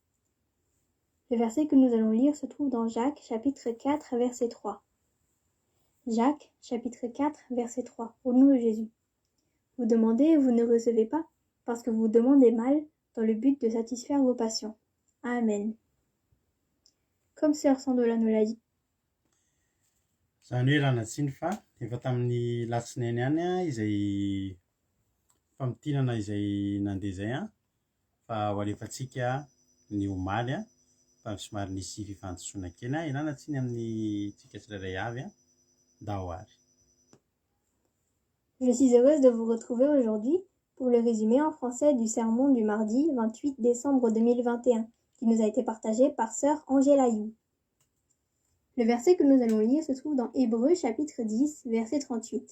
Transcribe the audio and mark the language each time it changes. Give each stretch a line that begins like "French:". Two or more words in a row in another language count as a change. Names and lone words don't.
French: Le verset que nous allons lire se trouve dans Jacques chapitre 4 verset 3. Jacques, chapitre 4, verset 3, au nom de Jésus. Vous demandez et vous ne recevez pas, parce que vous demandez mal, dans le but de satisfaire vos passions. Amen. Comme sœur Sandola nous l'a dit.
Malagasy: Zany hoe raha natsiny fa efa tamin'ny latsinainy any a izay fampitinana izay nandeha zay a fa ho alefantsika ny omaly a fa somary nisy fifantosoana kely a ialana tsiny amin'ny tsika tsirairay avy a dahoary.
French: Je suis heureuse de vous retrouver aujourd'hui pour le résumé en français du sermon du mardi 28 décembre 2021 qui nous a été partagé par sœur Angela You. Le verset que nous allons lire se trouve dans Hébreux chapitre 10, verset 38.